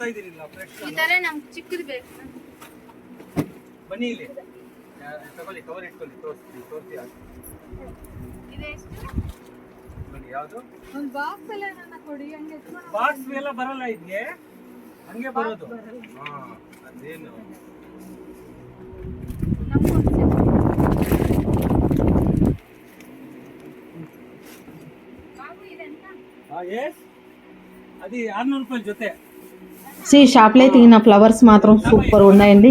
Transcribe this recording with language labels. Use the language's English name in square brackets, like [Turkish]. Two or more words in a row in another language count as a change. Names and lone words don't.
[Kannada] ಇದೀನಿಲ್ಲ ಫ್ರೆಶ್ ಈ ತರ ನಮಗೆ ಚಿಕ್ಕದು ಬೇಕು ಬನ್ನಿ ಇಲ್ಲಿ ತಗೊಳ್ಳಿ ಕವರ್ ಇಟ್ಕೊಳ್ಳಿ ತೋರಿಸಿ ಇದೆ ಎಷ್ಟು ಬನ್ನಿ ಯಾವುದು ಒಂದು ಬಾಕ್ಸ್ ಎಲ್ಲ ನನ್ನ ಕೊಡಿ ಹಂಗೆ ಎತ್ಕೊಂಡು ಬಾಕ್ಸ್ ಎಲ್ಲ ಬರಲ್ಲ ಇದಕ್ಕೆ ಹಂಗೆ ಬರೋದು ಹಾ ಅದೇನು [Telugu] అది 600 రూపాయల జొతే. సో ఈ షాప్లో అయితే ఈ ఫ్లవర్స్ మాత్రం సూపర్ ఉన్నాయండి.